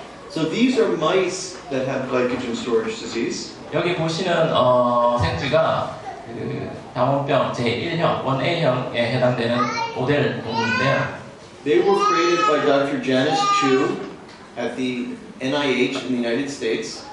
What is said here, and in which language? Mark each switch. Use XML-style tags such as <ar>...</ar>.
<en>So these are mice that have glycogen storage disease.</en> <ko>여기 보시는 생쥐가 그 당원병 제1형, 1A형에 해당되는 모델 동물인데요.</ko> <en>They were created by Dr. Janice Chu at the NIH in the United States.</en>